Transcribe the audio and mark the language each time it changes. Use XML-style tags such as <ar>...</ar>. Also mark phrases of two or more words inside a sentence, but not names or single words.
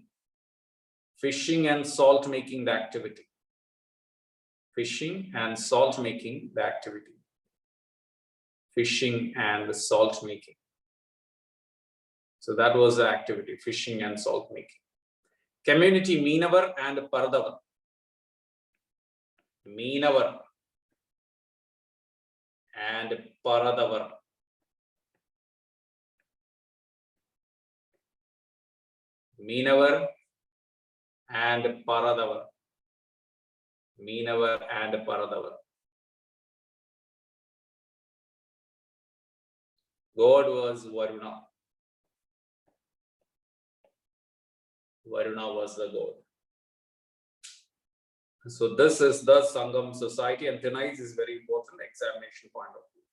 <en>Fishing and salt making, the activity. Fishing and salt making, the activity. Fishing and salt making. So that was the activity, fishing and salt making. Community, Meenavar and Paradavar. Meenavar and Paradavar. Meenavar and Paradavar. Meenavar and Paradavar. God was Varuna. Varuna was the god. So this is the Sangam society, and tonight is very important examination point of view.</en>